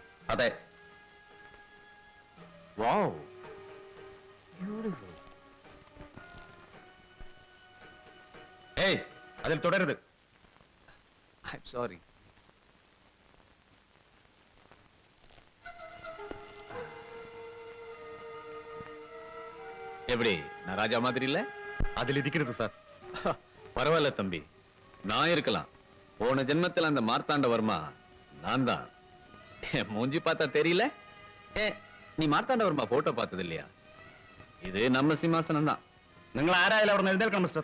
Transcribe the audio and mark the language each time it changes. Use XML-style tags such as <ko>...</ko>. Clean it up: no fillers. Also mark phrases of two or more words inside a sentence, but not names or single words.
<ml>അതെ.</ml> <ta>வாவ்,</ta> <ml>ഏയ്, അതിൽ തുടരുത്.</ml> <en>I'm sorry.</en> <ta>எப்படி, நான் ராஜா மாதிரி இல்ல?</ta> <ml>അതിലിരിക്കരുത് സാർ.</ml> <ta>பரவாயில்ல தம்பி, நான் இருக்கலாம். போன ஜென்மத்தில் அந்த மார்த்தாண்டவர்மா நான் தான். என் மூஞ்சி பார்த்தா தெரியல? நீ மார்த்தாண்டவர்மா போட்டோ பார்த்தது இல்லையா? இது நம்ம சிம்மாசனம் தான்.</ta> <ml>നിങ്ങൾ ആരായാലും അവിടെ നിന്ന് എഴുന്നേൽക്കണം മിസ്റ്റർ.</ml>